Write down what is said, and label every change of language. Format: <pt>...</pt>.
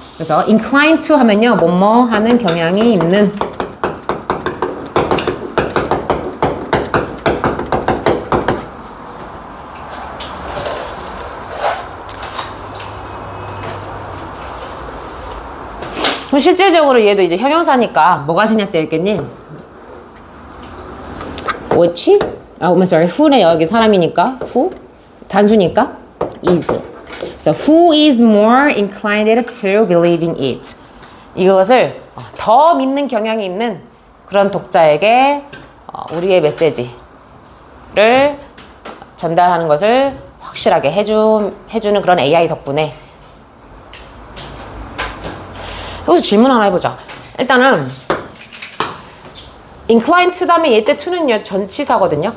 <ko>그래서 inclined to 하면요. 뭐뭐 하는 경향이 있는 그럼 실질적으로 얘도 이제 형용사니까 뭐가 생략되어 있겠니?</ko> <en>which? sorry.</en> <ko>who네 여기 사람이니까 who? 단수니까 is.</ko> <en>So who is more inclined to believing it?</en> <ko>이것을 더 믿는 경향이 있는 그런 독자에게 우리의 메시지를 전달하는 것을 확실하게 해주는 그런 AI 덕분에. 여기서 질문 하나 해보자. 일단은 inclined to 다음에 얘때 to는요 전치사거든요.</ko>